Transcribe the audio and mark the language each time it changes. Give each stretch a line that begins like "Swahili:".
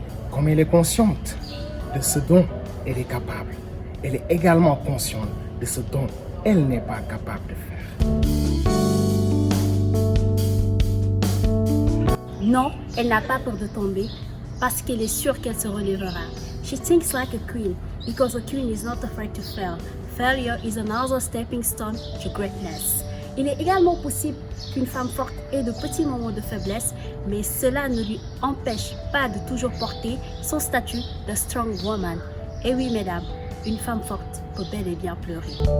French: Comme elle est consciente de ce dont elle est capable, elle est également consciente de ce dont elle n'est pas capable de faire. Non, elle n'a pas peur de tomber parce qu'elle est sûre qu'elle se relèvera.
English: She thinks like a queen because a queen is not afraid to fail. Failure is another stepping stone to greatness.
French: Il est également possible qu'une femme forte ait de petits moments de faiblesse, mais cela ne lui empêche pas de toujours porter son statut de
English: strong woman.
French: Et oui, mesdames, une femme forte peut bel et bien pleurer.